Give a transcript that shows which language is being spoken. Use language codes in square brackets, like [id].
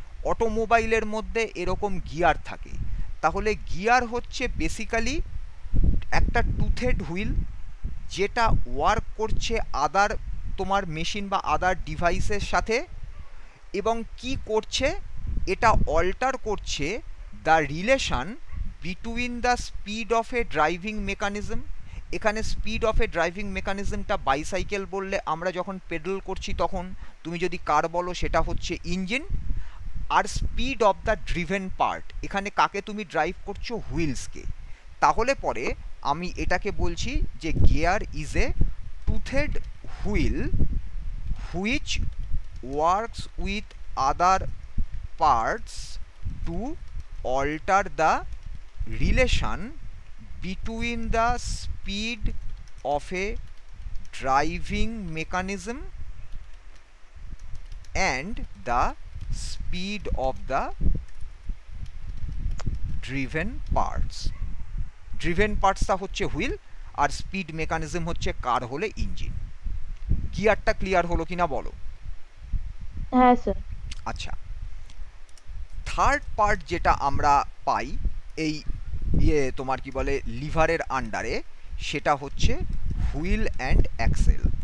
[bn] অটোমোবাইলের মধ্যে এরকম গিয়ার থাকে। তাহলে গিয়ার হচ্ছে বেসিক্যালি একটা টুথেড হুইল যেটা ওয়ার্ক করছে আদার তোমার মেশিন বা আদার ডিভাইসের সাথে, এবং কি করছে, এটা অল্টার করছে the relation between the speed of A driving mechanism. এখানে speed of A driving মেকানিজমটা bicycle বললে আমরা যখন পেডেল করছি তখন, তুমি যদি কার বলো সেটা হচ্ছে engine, আর speed of the driven part, এখানে কাকে তুমি ড্রাইভ করছো, হুইলসকে। [en] তাহলে পরে আমি এটাকে বলছি যে gear is a toothed wheel which works with other parts to alter the relation between the speed of a driving mechanism and the speed of the driven parts. [bn] driven partsটা হচ্ছে হুইল আর স্পিড মেকানিজম হচ্ছে কার হলে engine. গিয়ারটা clear হলো কিনা বলো? হ্যাঁ sir. আচ্ছা, third part যেটা আমরা পাই এই তোমার কি বলে লিভারের আন্ডারে, সেটা হচ্ছে হুইল অ্যান্ড অ্যাক্সেল।